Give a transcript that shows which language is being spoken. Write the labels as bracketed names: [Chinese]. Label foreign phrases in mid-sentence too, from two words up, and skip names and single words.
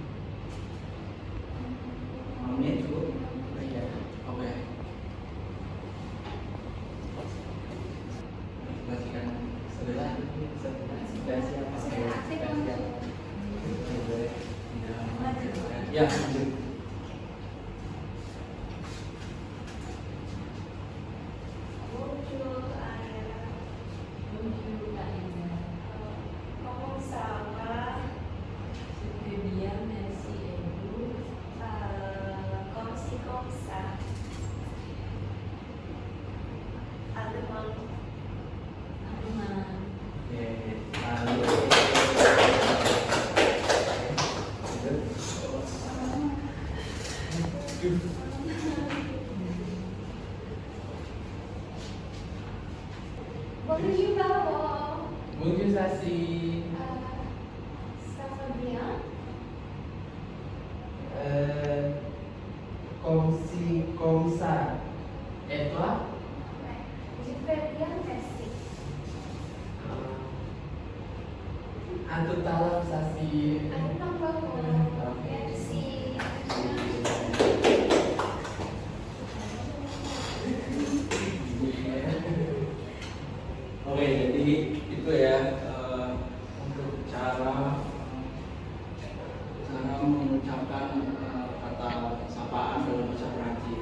[Indonesian] 5 menit cukup? Iya. Oke. Kasihkan Sebelah siapa? ya lanjut. [French] Bonjour, Aya. Bonjour, Kak Ina. Comment ça va? Je vais bien, merci. Et vous? Comme ci, comme ça. À demain. Arman. [Indonesian] Oke, lalu [French] Bonjour Papa, Bonjour Sasi. ça va bien? Comme si, comme ça. Et toi? Je vais bien, merci. À tout à l'heure Sasi. Attends Papa, merci. [Indonesian] oke, jadi itu ya untuk cara mengucapkan kata sapaan dalam bahasa Perancis.